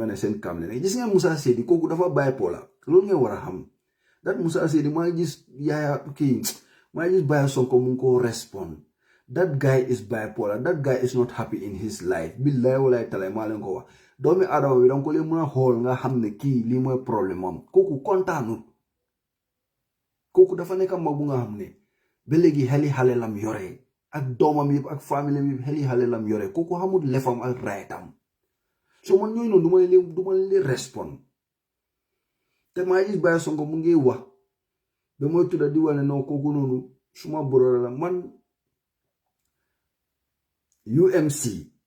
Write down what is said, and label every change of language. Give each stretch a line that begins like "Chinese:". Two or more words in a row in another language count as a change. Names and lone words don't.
Wolof: ne seen kam ne gis ngeen Musa Sedi kooku dafa bipolar loolu ngeen war a xam that Musa Sedi maa ngi gis Baye Sonko mu ngi ko respond
English: that guy is bipolar that guy is not happy in his life
Arabic: billahi walaay talaay
Wolof: maa leen ko wax doomi Adama bi danga ko leen mën a xool nga xam ne kii lii mooy problème am kooku kontaanut kooku dafa nekk mag bu nga xam ne ba léegi xeli xale lam yore ak doomam yëpp ak famille yëpp xeli xale lam yore kooku xamul lefam ak raytam so man ñooy noonu du ma leen respond te maa gis Baye Sonko mu ngi wax ba mooy tudda di wane non kooku noonu suma boro la man UMC